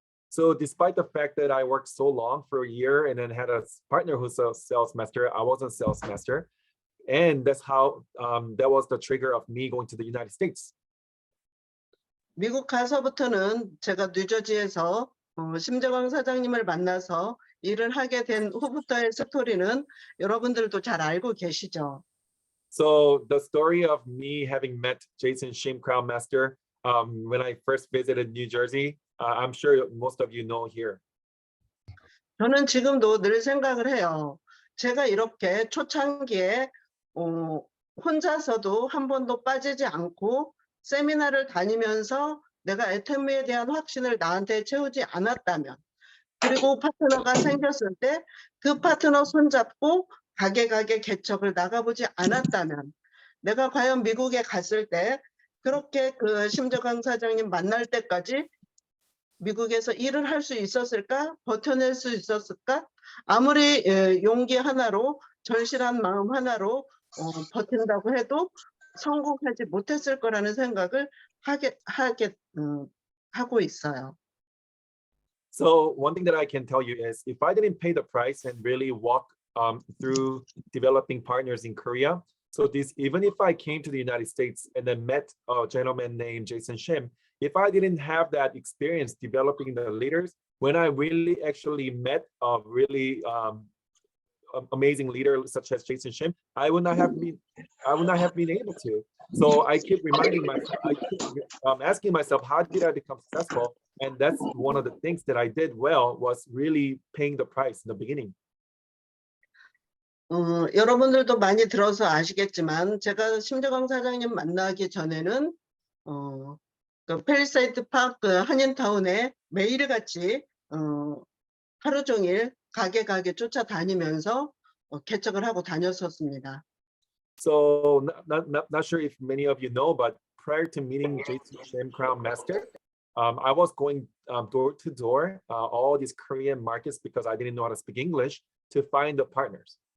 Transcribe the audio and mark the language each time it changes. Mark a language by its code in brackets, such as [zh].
[en] So despite the fact that I worked so long for a year and then had a partner who's a sales master, I wasn't a sales master. And that's how that was the trigger of me going to the United States. [ko] 미국 가서부터는 제가 뉴저지에서 심재광 사장님을 만나서 일을 하게 된 후부터의 스토리는 여러분들도 잘 알고 계시죠. [en] So the story of me having met Jason Shim, Crown Master, when I first visited New Jersey, I'm sure most of you know here. [ko] 저는 지금도 늘 생각을 해요. 제가 이렇게 초창기에 혼자서도 한 번도 빠지지 않고 세미나를 다니면서 내가 애터미에 대한 확신을 나한테 채우지 않았다면 그리고 파트너가 생겼을 때 그 파트너 손잡고 가게 개척을 나가보지 않았다면 내가 과연 미국에 갔을 때 그렇게 그 심재광 사장님 만날 때까지 미국에서 일을 할 수 있었을까? 버텨낼 수 있었을까? 아무리 용기 하나로 절실한 마음 하나로 버틴다고 해도 성공하지 못했을 거라는 생각을 하고 있어요. [en] So one thing that I can tell you is if I didn't pay the price and really walk through developing partners in Korea, so this even if I came to the United States and then met a gentleman named Jason Shim, if I didn't have that experience developing the leaders, when I really actually met a really amazing leader such as Jason Shim, I would not have been able to. So I keep reminding myself, I keep asking myself, how did I become successful? And that's one of the things that I did well was really paying the price in the beginning. [ko] 여러분들도 많이 들어서 아시겠지만 제가 심재광 사장님 만나기 전에는 그 팰리세이드 파크 한인타운에 매일같이 하루 종일 가게 쫓아다니면서 개척을 하고 다녔었습니다. [en] So not sure if many of you know, but prior to meeting Jason Shim, Crown Master, I was going door to door all these Korean markets because I didn't know how to speak English to find the partners.